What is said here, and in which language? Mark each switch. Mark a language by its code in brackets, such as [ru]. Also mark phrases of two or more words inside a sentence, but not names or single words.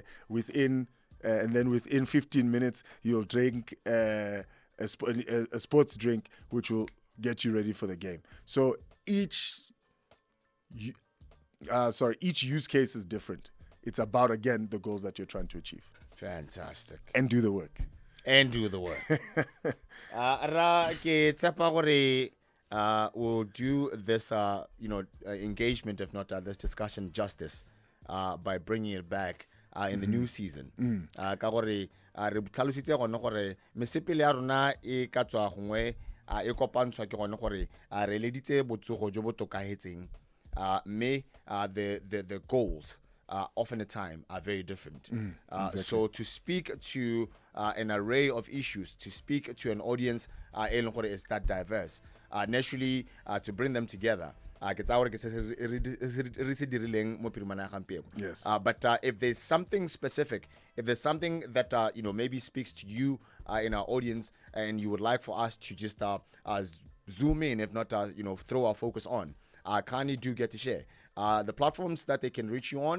[en] And then within 15 minutes, you'll drink a sports drink, which will get you ready for the game. So each use case is different. It's about, again, the goals that you're trying to achieve. Fantastic. And do the work. [tn] Ra ke tshepa gore [en] we'll do this engagement, if not this discussion, justice by bringing it back in the new season. [tn] Ka gore re tlhalositse gone gore mesepele ya rona e ka tswa gongwe e kopantshwa ke gone gore re leditse botsogo jo bo tokagetseng mme [en] the goals often at time are very different. Exactly. So to speak to an array of issues, to speak to an audience is that diverse, naturally to bring them together. Yes. But if there's something specific, if there's something that maybe speaks to you in our audience, and you would like for us to just zoom in, if not throw our focus on, kindly do get to share the platforms that they can reach you on.